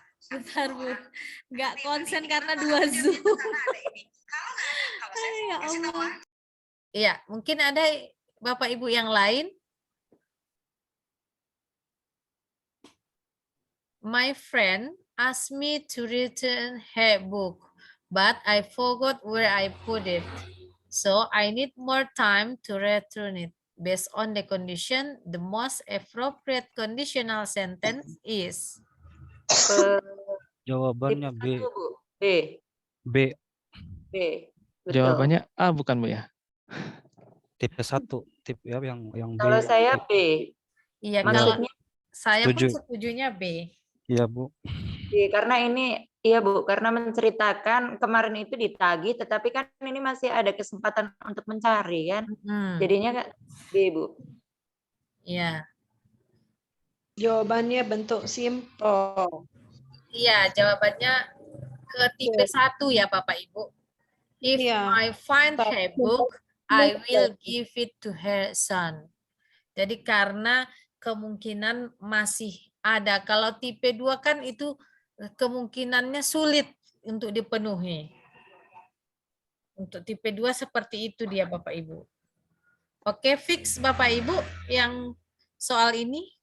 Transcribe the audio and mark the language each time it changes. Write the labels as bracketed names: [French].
[Indonesian] Bentar Bu. Nggak konsen karena 2 Zoom. Ya Allah. Iya, mungkin ada Bapak Ibu yang lain. [English] My friend asked me to return her book, but I forgot where I put it. So I need more time to return it. Based on the condition, the most appropriate conditional sentence is. [Indonesian] Jawabannya Tipe B. 1, Bu. B. B. B. Betul. Jawabannya A bukan Bu ya? Tipe 1. Tipe ya yang B. Kalau saya B. Iya, Iya. kalau Maksudnya saya pun Setuju. setujunya B. Iya, Bu. B, karena ini iya Bu, karena menceritakan kemarin itu ditagih, tetapi kan ini masih ada kesempatan untuk mencari kan. Jadinya kan B, Bu. Iya. Jawabannya bentuk simple. Iya, jawabannya ke tipe 1 ya Bapak Ibu. [English] If [Indonesian] Iya. [English] I find her book, I will give it to her son. [Indonesian] Jadi karena kemungkinan masih ada. Kalau tipe 2 kan itu kemungkinannya sulit untuk dipenuhi. Untuk tipe 2 seperti itu dia Bapak Ibu. Oke, fix Bapak Ibu yang soal ini?